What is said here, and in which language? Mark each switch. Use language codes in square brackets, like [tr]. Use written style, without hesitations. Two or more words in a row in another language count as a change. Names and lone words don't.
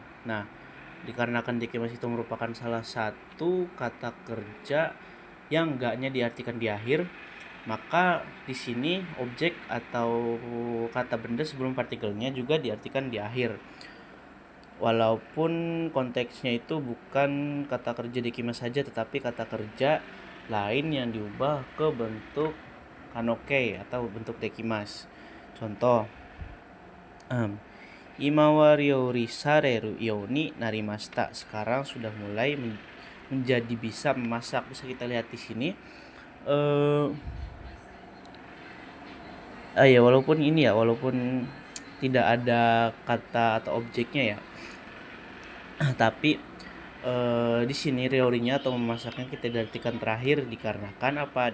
[id] Nah, dikarenakan dekimas itu merupakan salah satu kata kerja yang ga-nya diartikan di akhir, maka di sini objek atau kata benda sebelum partikelnya juga diartikan di akhir. Walaupun konteksnya itu bukan kata kerja dekimas saja, tetapi kata kerja lain yang diubah ke bentuk kanoke atau bentuk dekimas. Contoh, [ja] 今は料理されるようになりました. [id] Sekarang sudah mulai menjadi bisa memasak. Bisa kita lihat di sini. Ya walaupun tidak ada kata atau objeknya ya. Tapi di sini ryorinya atau memasaknya kita artikan terakhir dikarenakan apa?